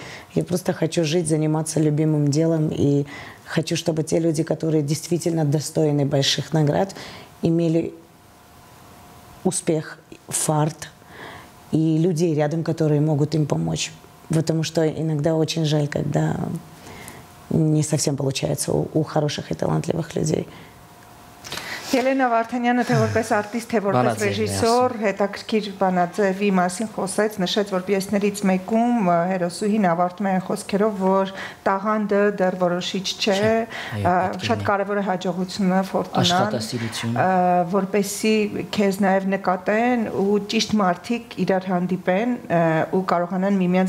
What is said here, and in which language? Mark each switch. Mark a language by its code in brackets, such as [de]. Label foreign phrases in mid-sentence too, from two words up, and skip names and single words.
[ru] Я просто хочу жить, заниматься любимым делом, и хочу, чтобы те люди, которые действительно достойны больших наград, имели успех, фарт и людей рядом, которые могут им помочь. Потому что иногда очень жаль, когда не совсем получается у хороших и талантливых людей. [hy] Ելենա Վարդանյանը թե որպես արտիստ, թե որպես ռեժիսոր հետաքրքիր բանաձևի մասին խոսեց, նշեց, որ պիեսներից մեկում հերոսուհին ավարտում է խոսքերով, որ տաղանդը դեռ որոշիչ չէ, շատ կարևոր է հաջողությունը, ֆորտունան, որպեսզի քեզ նաև նկատեն ու ճիշտ մարդիկ իրար հանդիպեն ու կարողանան միմյանց